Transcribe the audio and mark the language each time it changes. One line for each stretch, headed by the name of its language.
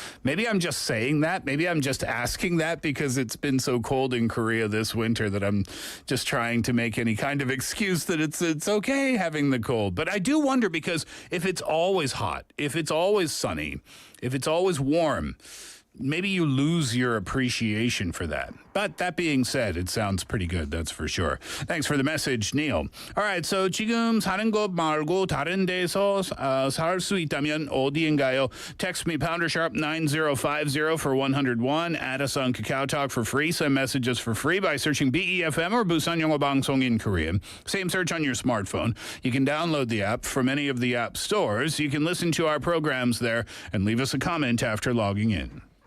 English: Maybe I'm just saying that. Maybe I'm just asking that because it's been so cold in Korea this winter that I'm just trying to make any kind of excuse that it's okay having the cold. But I do wonder because if it's always hot, if it's always sunny, if it's always warm, maybe you lose your appreciation for that. But that being said, it sounds pretty good, that's for sure. Thanks for the message, Neil. All right, so
Korean: 지금 사는 것 말고 다른 데서 살 수 있다면 어디인가요?
English: Text me #9050 for 101. Add us on Kakao Talk for free. Send messages for free by searching BEFM or 부산영어방송 in Korean. Same search on your smartphone. You can download the app from any of the app stores. You can listen to our programs there and leave us a comment after logging in.